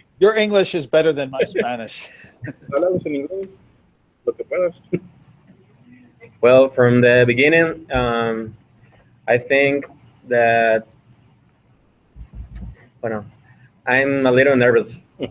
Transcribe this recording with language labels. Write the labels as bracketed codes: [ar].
[en] Your English is better than my Spanish. [es] Hablamos en inglés, lo que puedas. [en] Well, from the beginning, I think that, I'm a little nervous.